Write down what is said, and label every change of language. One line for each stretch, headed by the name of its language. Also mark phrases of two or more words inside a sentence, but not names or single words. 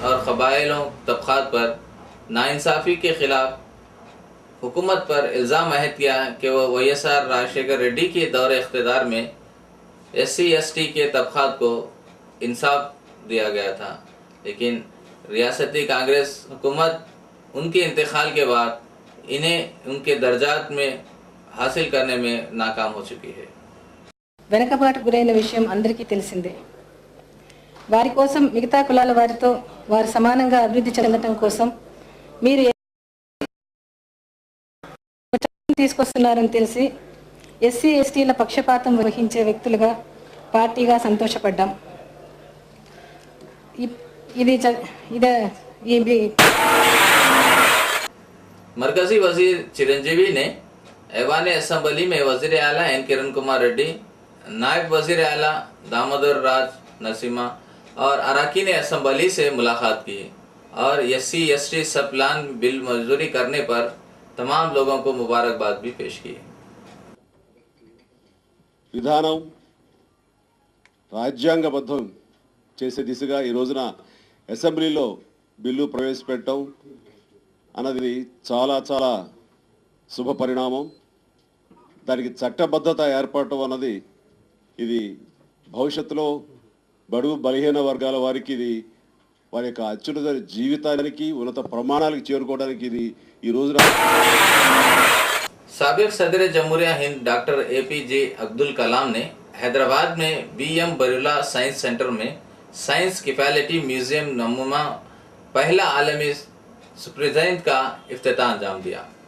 Urdu: اور قبائلوں طبقات پر ناانصافی کے خلاف حکومت پر الزام عائد کیا کہ وہ YSR راج شیکھر ریڈی کے دور اقتدار میں SC/ST کے طبقات کو انصاف دیا گیا تھا، لیکن ریاستی کانگریس حکومت ان کے انتقال کے بعد انہیں ان کے درجات میں حاصل کرنے میں ناکام ہو چکی ہے.
Telugu: వెనకబాటు గురైన విషయం అందరికీ తెలిసిందే। వారి కోసం మిగతా కులాల వారితో వారు సమానంగా అభివృద్ధి చెందడం కోసం మీరు తీసుకొస్తున్నారని తెలిసి SC/STల పక్షపాతం వహించే వ్యక్తులుగా పార్టీగా సంతోషపడ్డాం।
Urdu: مرکزی وزیر چرنجیوی نے ایوان اسمبلی میں وزیر اعلیٰ این کرن کمار ریڈی، نائب وزیر اعلیٰ دامودر راج نرسمہا اور ارکان اسمبلی سے ملاقات کی اور SC/ST سب پلان بل منظوری کرنے پر تمام لوگوں کو مبارکباد بھی پیش کی.
Telugu: విధానం రాజ్యాంగబద్ధం చేసే దిశగా ఈ రోజున అసెంబ్లీలో బిల్లు ప్రవేశపెట్టడం అన్నది చాలా చాలా శుభ పరిణామం। దానికి చట్టబద్ధత ఏర్పడటం అన్నది ఇది భవిష్యత్తులో బడుగు బలహీన వర్గాల వారికి ఇది వారి యొక్క అత్యున్నత జీవితానికి ఉన్నత ప్రమాణాలకు చేరుకోవడానికి ఇది ఈ రోజున
Urdu: سابق صدر جمہوریہ ہند ڈاکٹر APJ عبدالکلام نے حیدرآباد میں BM برلا سائنس سینٹر میں سائنس کفایتی میوزیم نمونہ پہلا عالمی سپرجائنٹ کا افتتاح انجام دیا.